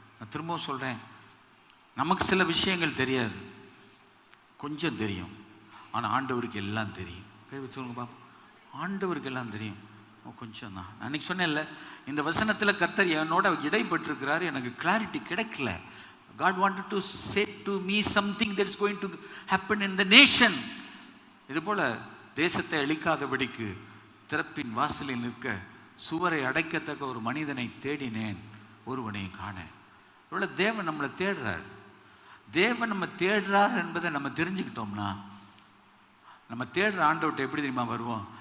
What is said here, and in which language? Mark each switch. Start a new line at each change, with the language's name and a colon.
Tamil: நான் திரும்பவும் சொல்கிறேன், நமக்கு சில விஷயங்கள் தெரியாது, கொஞ்சம் தெரியும், ஆனால் ஆண்டவருக்கு எல்லாம் தெரியும். கை வச்சு சொல்லுங்க பாப்பா, ஆண்டவருக்கு எல்லாம் தெரியும், கொஞ்சம் தான். நான் அன்றைக்கி சொன்னேன்ல, இந்த வசனத்தில் கர்த்தர் என்னோட இடைப்பட்டிருக்கிறாரு, எனக்கு கிளாரிட்டி கிடைக்கல.
English: God wanted to say to me something that's going to happen in the nation.
Tamil: இதுபோல் தேசத்தை அழிக்காதபடிக்கு திறப்பின் வாசலில் நிற்க சுவரை அடைக்கத்தக்க ஒரு மனிதனை தேடினேன், ஒருவனை காணேன். இவ்வளோ தேவன் நம்மளை தேடுறார். தேவன் நம்ம தேடுறார் என்பதை நம்ம தெரிஞ்சுக்கிட்டோம்னா, நம்ம தேடுற ஆண்டவர்கிட்ட எப்படி தெரியுமா வருவோம்?